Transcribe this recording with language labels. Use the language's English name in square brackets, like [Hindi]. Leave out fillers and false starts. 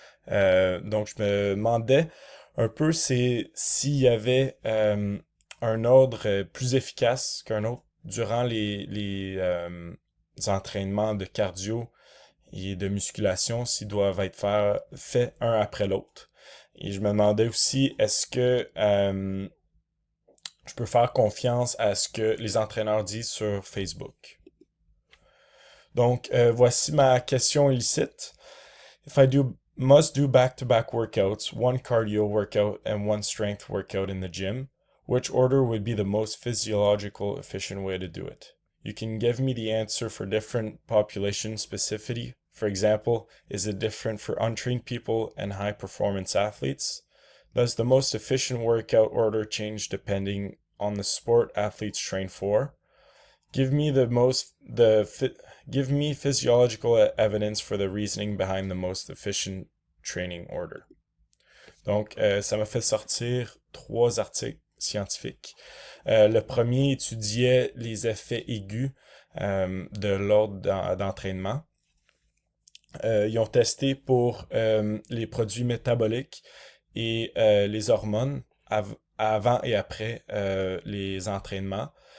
[French] Donc je me demandais un peu s'il y avait un ordre plus efficace qu'un autre durant les entraînements de cardio et de musculation s'ils doivent être faits un après l'autre. Et je me demandais aussi, est-ce que je peux faire confiance à ce que les entraîneurs disent sur Facebook? Donc, voici ma question illicite. [English] If I do must do back-to-back workouts, one cardio workout and one strength workout in the gym, which order would be the most physiological, efficient way to do it? You can give me the answer for different population specificity. For example, is it different for untrained people and high performance athletes? Does the most efficient workout order change depending on the sport athletes train for? Give me the most the Give me physiological evidence for the reasoning behind the most efficient training order. [French] Donc, ça m'a fait sortir trois articles scientifiques. Le premier étudiait les effets aigus de l'ordre d'entraînement. Ils ont testé pour les produits métaboliques et les hormones avant et après les entraînements.